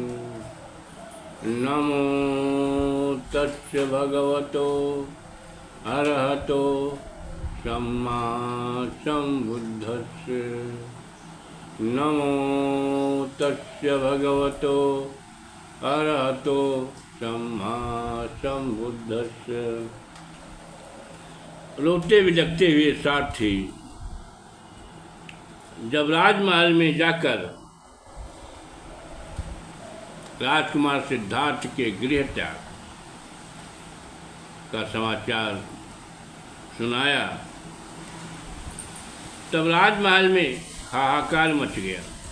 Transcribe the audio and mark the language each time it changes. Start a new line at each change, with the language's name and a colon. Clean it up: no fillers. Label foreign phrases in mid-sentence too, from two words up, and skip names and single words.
Pali: नमो तस्य भगवतो अरहतो सम्मा सम्बुद्धस्य। नमो तस्य भगवतो अरहतो सम्मा सम्बुद्धस्य।
Hindi: रोते बिलखते हुए सारथी जब राजमहल में जाकर राजकुमार सिद्धार्थ के गृह त्याग का समाचार सुनाया, तब राजमहल में हाहाकार मच गया।